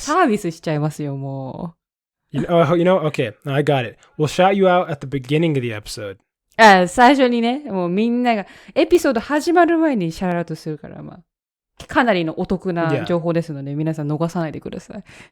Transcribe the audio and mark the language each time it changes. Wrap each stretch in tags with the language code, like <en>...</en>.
<ja>サービスしちゃいますよ、もう。</ja> <en>Okay, I got it. We'll shout you out at the beginning of the episode.</en> <ja>最初にね、もうみんなが、エピソード始まる前にシャラウトするから、まあ、かなりのお得な情報ですので、皆さん逃さないでください。</ja>